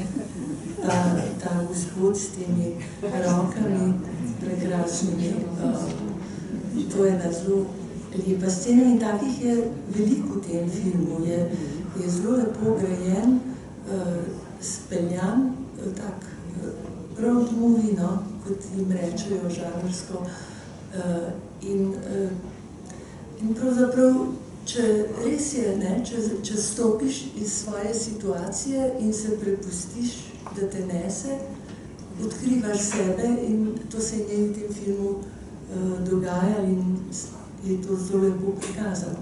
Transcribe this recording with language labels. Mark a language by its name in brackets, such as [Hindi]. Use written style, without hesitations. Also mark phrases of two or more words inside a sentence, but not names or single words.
[Slovenian] Ta gospod s temi rokami prekrasnimi. To je ena zelo lepa scena in takih je veliko v tem filmu. Je zelo lepo grajen, speljan, tak [English] road movie, [Slovenian] no, kot jim rečejo žanrsko. In pravzaprav, če res je, ne, če stopiš iz svoje situacije in se prepustiš, da te nese, odkrivaš sebe in to se je v tem filmu dogaja in je to zelo lepo prikazano.